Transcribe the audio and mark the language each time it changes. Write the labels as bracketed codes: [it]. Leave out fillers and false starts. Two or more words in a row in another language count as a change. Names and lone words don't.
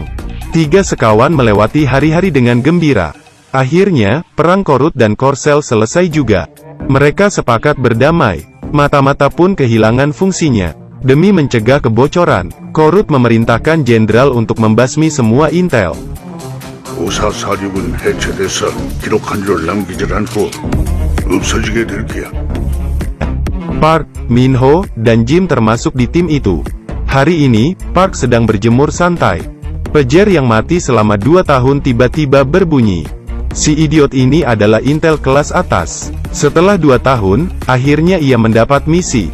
[id] 3 sekawan melewati hari-hari dengan gembira. Akhirnya, perang Korut dan Korsel selesai juga. Mereka sepakat berdamai. Mata-mata pun kehilangan fungsinya. Demi mencegah kebocoran, Korut memerintahkan jenderal untuk membasmi semua intel. [ko] 오사사륙은 해체돼서 기록한 줄을 남기질 않고 없어지게 될 거야. [id] Park, Minho, dan Jim termasuk di tim itu. Hari ini, Park sedang berjemur santai. Pager yang mati selama 2 tahun tiba-tiba berbunyi. Si idiot ini adalah intel kelas atas. Setelah 2 tahun, akhirnya ia mendapat misi.